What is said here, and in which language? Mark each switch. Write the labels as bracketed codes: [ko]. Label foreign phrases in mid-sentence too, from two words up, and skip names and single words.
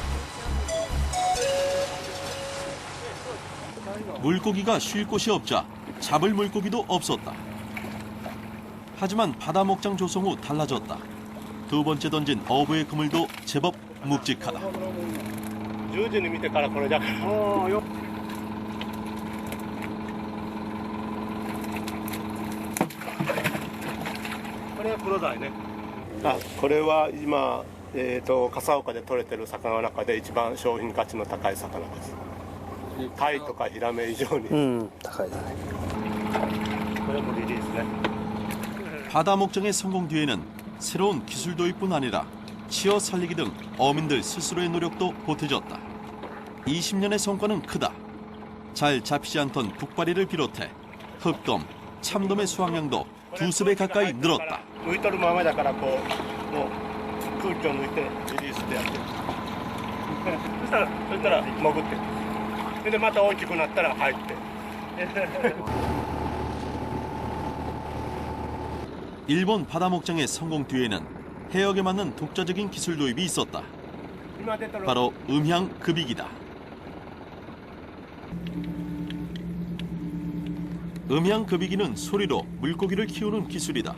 [ko] 물고기가 쉴 곳이 없자 잡을 물고기도 없었다. 하지만 바다 목장 조성 후 달라졌다. 두 번째 던진 어부의 그물도 제법 묵직하다. [ja] 10 時に見てからこれだから。これはクロダイね。あ、これは今、笠岡で取れてる魚の中で一番商品価値の高い魚です。タイとかヒラメ以上に。高いだね。これもリリースね。 [ko] 바다 목장의 성공 뒤에는 새로운 기술 도입뿐 아니라 치어 살리기 등 어민들 스스로의 노력도 보태졌다. 20년의 성과는 크다. 잘 잡히지 않던 북바리를 비롯해 흑돔, 참돔의 수확량도 두세 배 가까이 늘었다. [ja] 浮いとるままだからこうもう空気を抜いてリリースでやってる。そしたら潜ってそれでまた大きくなったら入って。 [ko] 일본 바다 목장의 성공 뒤에는 해역에 맞는 독자적인 기술 도입이 있었다. 바로 음향 급이기다. 음향 급이기는 소리로 물고기를 키우는 기술이다.